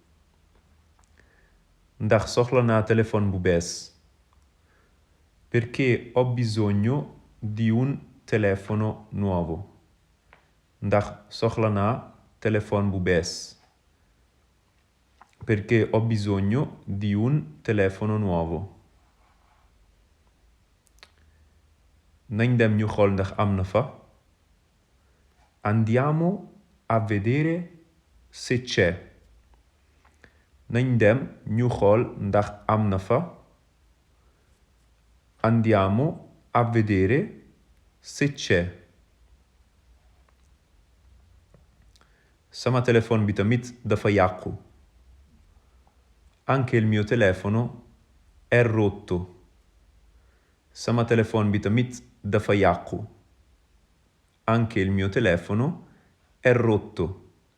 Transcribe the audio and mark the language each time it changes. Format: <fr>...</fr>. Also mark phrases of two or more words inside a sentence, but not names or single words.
<wo>Ndax soxla naa téléphone bu bees.</wo> <it>Perché ho bisogno di un telefono nuovo.</it> <wo>Ndax soxla naa téléphone bu bees.</wo> <it>Perché ho bisogno di un telefono nuovo.</it> <wo>Nañ dem ñu xool ndax am na fa.</wo> <it>Andiamo a vedere se c'è.</it> <wo>Nañ dem ñu xool ndax am na fa.</wo> <it>Andiamo a vedere se c'è.</it> <wo>Sama téléphone bi tamit dafa yàqu.</wo> <it>Anche il mio telefono è rotto.</it> <wo>Sama téléphone bi tamit dafa yàqu.</wo> <it>Anche il mio telefono è rotto.</it>